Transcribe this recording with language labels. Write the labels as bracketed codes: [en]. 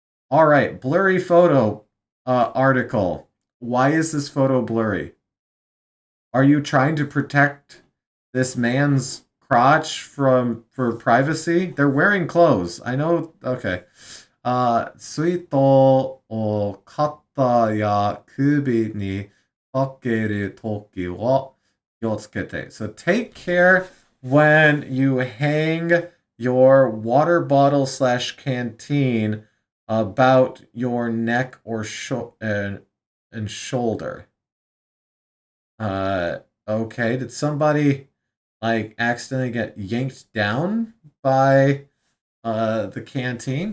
[en] All right, blurry photo article. Why is this photo blurry? Are you trying to protect this man's crotch for privacy? They're wearing clothes. I know. Okay. [ja] 水筒を肩や首にかけるときは気をつけて. [en] So take care when you hang your water bottle slash canteen about your neck or and shoulder. Okay. Did somebody like accidentally get yanked down by the canteen?